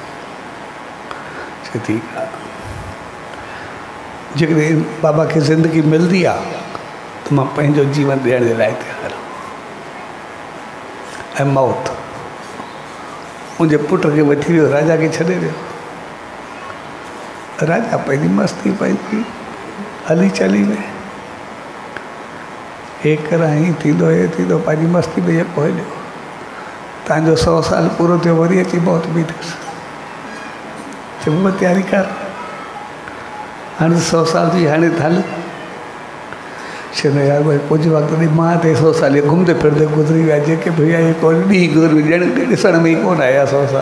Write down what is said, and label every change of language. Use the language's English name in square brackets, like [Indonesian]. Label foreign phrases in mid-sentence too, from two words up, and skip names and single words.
[Sindhi] चए ठीकु आहे, जेकॾहिं बाबा खे ज़िंदगी मिलंदी आहे त मां पंहिंजो जीवन ॾियण जे लाइ तयारु आहियां। ऐं मौत मुंहिंजे पुट खे वठी वियो, राजा खे छॾे वियो। राजा पंहिंजी मस्ती पंहिंजी हली चली में, हे कर हीअं थींदो, हे थींदो, पंहिंजी मस्ती में जेको हलियो। तव्हांजो 100 साल पूरो थियो, वरी अची मौत बीठुसि। चङो तयारी कर, हाणे 100 साल थी, हाणे हल। चवंदो यार भई कुझु वक़्तु ॾे, मां त 100 साल घुमंदे फिरंदे गुज़री विया, जेके बि हुया इहे कोन ॾींहुं गुज़री, ॼण ॾिसण में ई कोन आया 100 साल।